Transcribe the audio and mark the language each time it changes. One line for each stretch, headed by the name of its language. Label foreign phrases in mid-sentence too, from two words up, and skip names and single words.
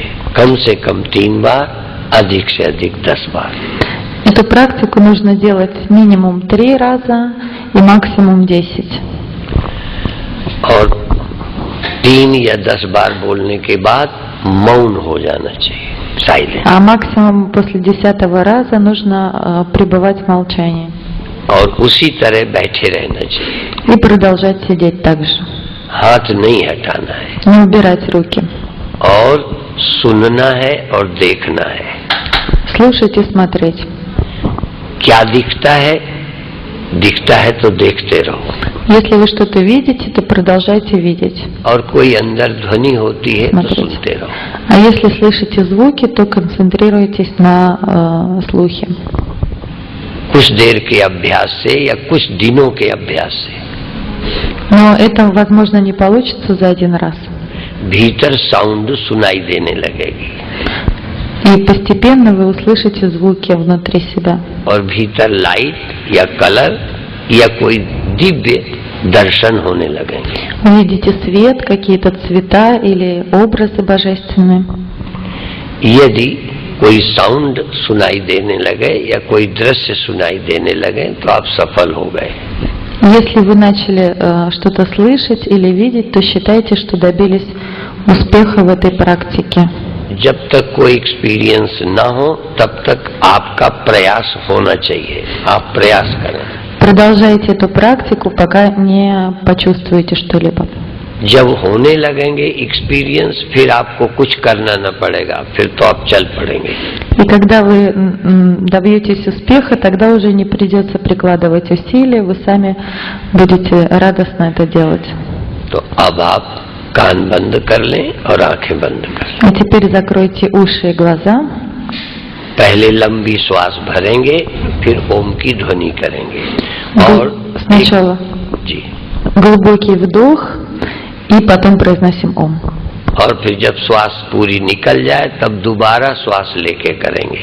Hindi: कम से कम 3 बार, अधिक से अधिक 10 बार।
Russian: Эту практику нужно делать минимум 3 раза и максимум 10.
Hindi: और 3 या 10 बार बोलने के बाद मौन हो जाना चाहिए, साइलेंट।
Russian: А максимум после 10-го раза нужно пребывать в молчании.
Hindi: और उसी तरह बैठे रहना चाहिए।
Russian: И продолжать сидеть так же.
Hindi: हाथ नहीं हटाना है।
Russian: Не убирать руки.
Hindi: और सुनना है और देखना है।
Russian: Слушать и смотреть.
Hindi: क्या दिखता है? दिखता है तो देखते रहो।
Russian: Если вы что-то видите, то продолжайте видеть.
Hindi: और कोई अंदर ध्वनि होती है तो
Russian: Смотрите.
Hindi: सुनते रहो।
Russian: А если слышите звуки, то концентрируйтесь на слухе.
Hindi: कुछ देर के अभ्यास से या कुछ दिनों के अभ्यास से
Russian: Но это, возможно, не получится за один раз.
Hindi: भीतर साउंड सुनाई देने लगेगी
Russian: И постепенно вы услышите звуки внутри себя.
Hindi: और भीतर लाइट या कलर या कोई दिव्य दर्शन होने लगेंगे।
Russian: Увидите свет, какие-то цвета или образы божественные.
Hindi: यदि कोई साउंड सुनाई देने लगे या कोई दृश्य सुनाई देने लगे तो आप सफल हो गए।
Russian: Если вы начали что-то слышать или видеть, то считайте, что добились успеха в этой практике.
Hindi: जब तक कोई एक्सपीरियंस ना हो तब तक आपका प्रयास होना चाहिए। आप प्रयास करें।
Russian: Продолжайте эту практику, пока не почувствуете что-либо.
Hindi: जब होने लगेंगे एक्सपीरियंस, फिर आपको कुछ करना न पड़ेगा, फिर तो आप चल पड़ेंगे।
Russian: И когда вы добьетесь успеха, тогда уже не придется прикладывать усилия, вы сами будете радостно это делать.
Hindi: तो अब आप कान बंद कर लें और आंखें बंद कर लें।
Russian: А теперь закройте уши и глаза.
Hindi: पहले लंबी श्वास भरेंगे, फिर ओम की ध्वनि करेंगे। और
Russian: Сначала
Hindi: जी,
Russian: глубокий вдох и потом произносим ом.
Hindi: और फिर जब श्वास पूरी निकल जाए तब दोबारा श्वास लेके करेंगे।